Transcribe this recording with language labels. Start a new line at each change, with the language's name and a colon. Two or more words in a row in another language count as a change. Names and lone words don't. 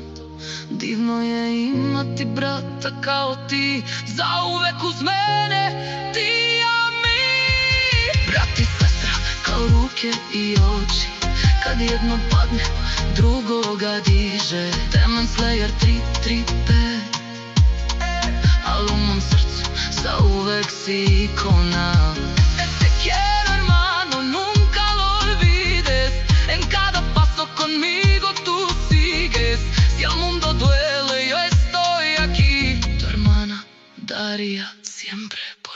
Serbian: Divno je imati brata kao ti, zauvek uz mene, ti a mi. Brat i sestra kao ruke i oči, kad jedno padne, drugoga diže. Demon Slayer 335, al u mom srcu zauvek si ikona.
Spanish: Te quiero hermano, nunca lo olvides. En cada paso conmigo tú sigues. Si el mundo duele, yo estoy aquí. Tu hermana Darija siempre.